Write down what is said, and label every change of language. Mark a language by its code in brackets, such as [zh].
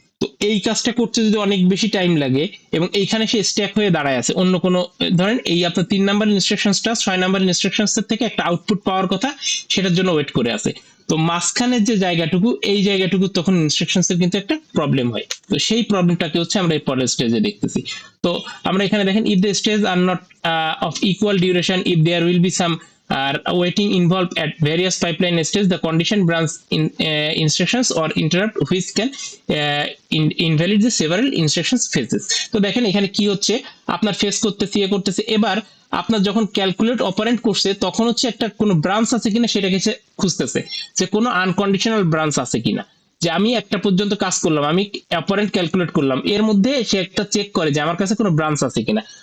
[bn] তো এই কাজটা করতে যদি অনেক বেশি টাইম লাগে, এবং এইখানে সে স্ট্যাক হয়ে দাঁড়ায় আছে অন্য কোনো, ধরেন এই আপনার 3 নাম্বার ইনস্ট্রাকশনসটা 6 নাম্বার ইনস্ট্রাকশনস থেকে একটা আউটপুট পাওয়ার কথা, সেটার জন্য ওয়েট করে আছে। তো মাঝখানের যে জায়গাটুকু, এই জায়গাটুকু তখন ইনস্ট্রাকশনস এর কিন্তু একটা প্রবলেম হয়। তো সেই প্রবলেমটাকে হচ্ছে আমরা এই পরের স্টেজে দেখতেছি। তো আমরা এখানে দেখেন, [en] If the stage are not of equal duration, if there will be some waiting involved at various pipeline stages, the condition branch instructions or interrupt which can invalid the several instructions phases. [bn] তো দেখেন এখানে কি হচ্ছে, আপনার face করতেছে এবার আপনার যখন ক্যালকুলেট অপারেন্ট করছে তখন হচ্ছে একটা কোনো ব্রাঞ্চ আছে কিনা সেটাকে খুঁজতেছে, যে কোনো আনকন্ডিশনাল ব্রাঞ্চ আছে কিনা। যে আমি একটা পর্যন্ত কাজ করলাম, আমি অপারেন্ট ক্যালকুলেট করলাম, এর মধ্যে সে একটা চেক করে যে আমার কাছে কোনো ব্রাঞ্চ আছে কিনা।